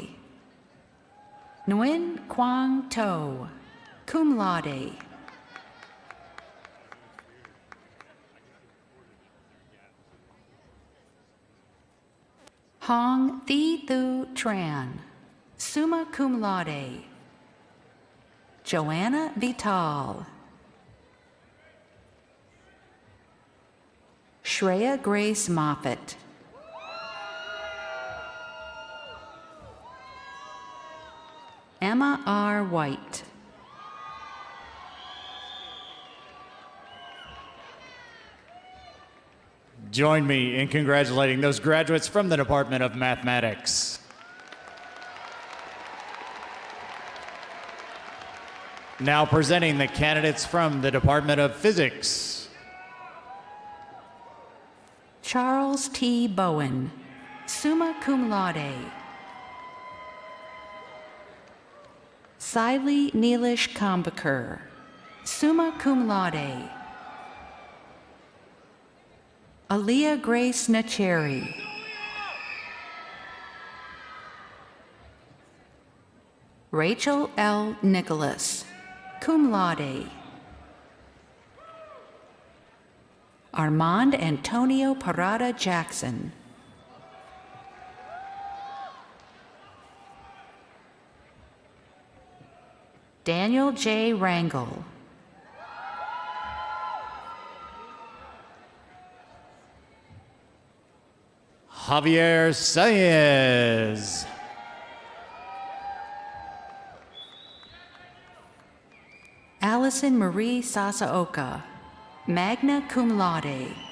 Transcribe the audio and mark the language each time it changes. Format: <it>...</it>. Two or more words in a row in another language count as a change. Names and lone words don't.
<en>Nguyen Quang To,</en> <la>cum laude.</la> <en>Hong Thi Thu Tran,</en> <la>summa cum laude.</la> <en>Joanna Vital. Shreya Grace Moffett. Emma R. White. Join me in congratulating those graduates from the Department of Mathematics. Now presenting the candidates from the Department of Physics. Charles T. Bowen,</en> <la>summa cum laude.</la> <en>Siley Neelish Kambakar,</en> <la>summa cum laude.</la> <en>Aaliyah Grace Nacheri. Rachel L.</en> <la>Nicholas, cum laude.</la> <en>Armand Antonio Parada Jackson. Daniel J. Rangel. Javier Saez. Allison Marie Sasaoka,</en> <la>magna cum laude.</la>